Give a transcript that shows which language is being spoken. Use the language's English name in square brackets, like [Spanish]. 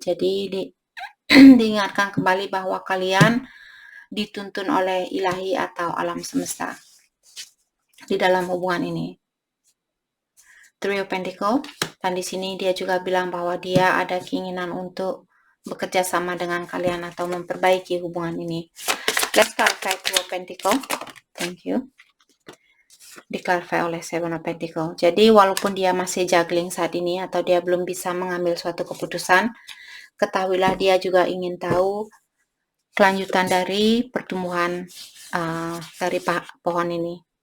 [Indonesian] Jadi diingatkan kembali bahwa kalian dituntun oleh ilahi atau alam semesta di dalam hubungan ini. Three of Pentacle. Dan di sini dia juga bilang bahwa dia ada keinginan untuk bekerja sama dengan kalian atau memperbaiki hubungan ini. [English] Let's clarify Two of Pentacle. Thank you. [Indonesian] Diklarify oleh Seven of Pentacle. Jadi walaupun dia masih juggling saat ini atau dia belum bisa mengambil suatu keputusan, ketahuilah dia juga ingin tahu kelanjutan dari pertumbuhan dari pohon ini.